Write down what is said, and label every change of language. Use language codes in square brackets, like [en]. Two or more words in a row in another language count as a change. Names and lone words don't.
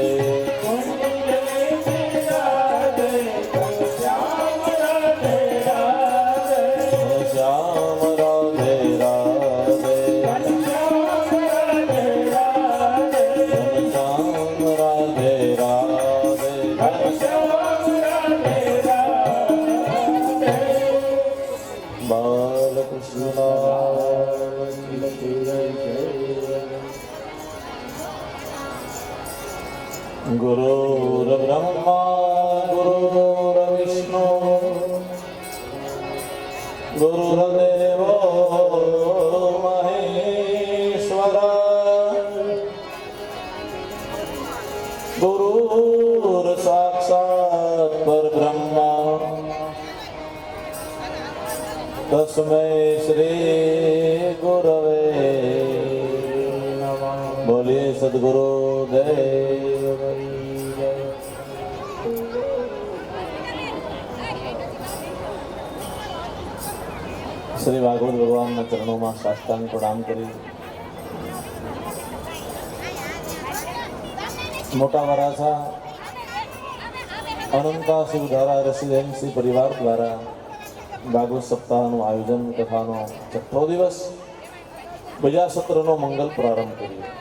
[hi] कुंज में विराजे घनश्याम राधे राधे घनश्याम राधे राधे घनश्याम राधे राधे घनश्याम राधे राधे घनश्याम राधे राधे [sa] बालकृष्ण गुरुर्ब्रह्मा गुरुर्विष्णु गुरुर्देवो महेश्वर गुरुर्साक्षात् परब्रह्मा तस्मै श्री गुरवे नमः। [hi] बोलिए सद्गुरु देव की जय। [gu] શ્રી ભાગવત ભગવાનના ચરણોમાં સાષ્ટાંગ પ્રણામ કરી મોટા વરાછા અનંતા શિવધારા રેસિડેન્સી પરિવાર દ્વારા ભાગવત સપ્તાહનું આયોજન કથાનો છઠ્ઠો દિવસ બીજા સત્રનો મંગલ પ્રારંભ કર્યો.